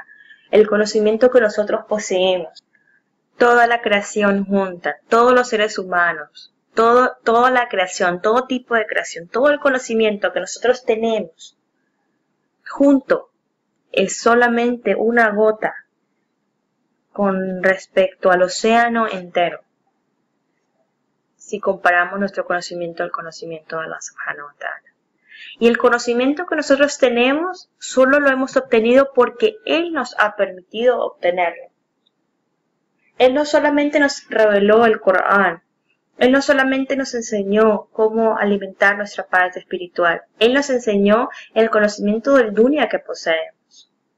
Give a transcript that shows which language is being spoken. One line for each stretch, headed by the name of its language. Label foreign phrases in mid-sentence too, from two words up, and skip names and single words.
Spanish: El conocimiento que nosotros poseemos, toda la creación junta, todos los seres humanos, toda la creación, todo tipo de creación, todo el conocimiento que nosotros tenemos, junto, es solamente una gota con respecto al océano entero, si comparamos nuestro conocimiento al conocimiento de
Arabic: الله سبحانه وتعالى.
Spanish: Y el conocimiento que nosotros tenemos solo lo hemos obtenido porque Él nos ha permitido obtenerlo. Él no solamente nos reveló el Corán, Él no solamente nos enseñó cómo alimentar nuestra parte espiritual, Él nos enseñó el conocimiento del dunya que poseemos.